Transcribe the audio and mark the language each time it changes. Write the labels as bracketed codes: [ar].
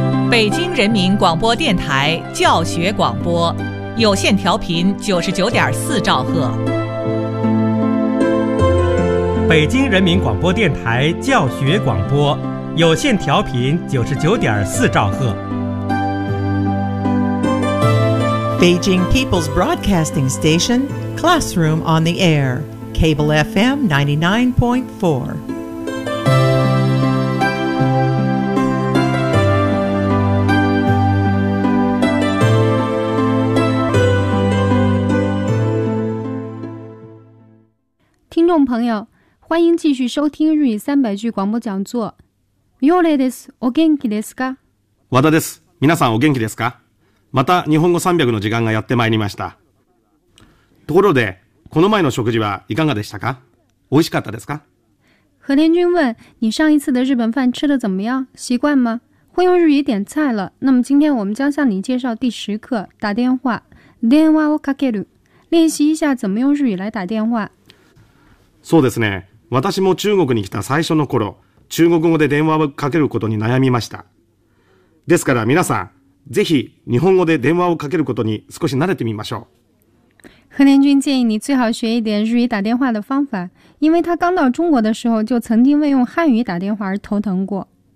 [zh] 北京人民广播电台教学广播，有线调频99.4兆赫。北京人民广播电台教学广播，有线调频99.4兆赫。 [en] Beijing People's Broadcasting Station, Classroom on the Air, Cable FM 99.4. [zh] Listeners, 朋友，欢迎继续收听日语三百句广播讲座。 [ja] ようれです。お元気ですか？和田です。皆さんお元気ですか？また日本語300の時間がやってまいりました。ところでこの前の食事はいかがでしたか？美味しかったですか？ [zh] 何年君问你上一次的日本饭吃得怎么样，习惯吗？会用日语点菜了。那么今天我们将向你介绍第十课，打电话， [ja] 電話をかける， [zh] 练习一下怎么用日语来打电话。 [ja] そうですね、私も中国に来た最初の頃、中国語で電話をかけることに悩みました。ですから皆さん、ぜひ日本語で電話をかけることに少し慣れてみましょう。 [zh] 何年君建议你最好学一点日语打电话的方法，因为他刚到中国的时候就曾经为用汉语打电话而头疼过。